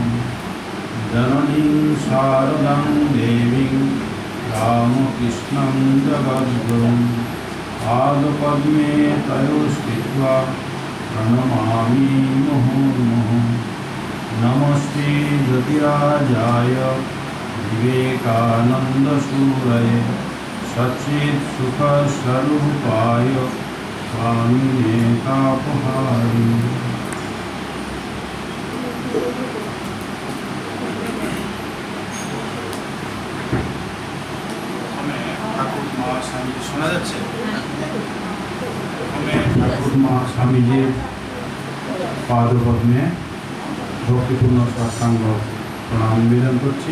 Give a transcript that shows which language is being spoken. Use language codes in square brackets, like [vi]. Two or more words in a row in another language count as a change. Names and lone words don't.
[sa] जननीं शारदां देवीं रामकृष्णं जगद्गुरुं पादपद्मे तयोस्थित्वा प्रणमामि मुहुर्मुहुः। नमस्ते ज्योतिराजाय विवेकानन्दसूरये सच्चित्सुखस्वरूपाय स्वामिने तापहारिणे। [bn] শোনা যাচ্ছে? প্রথমে ঠাকুর মা স্বামীজির পাদপদ্মে ভক্তিপূর্ণ সাষ্টাঙ্গ প্রণাম নিবেদন করছি।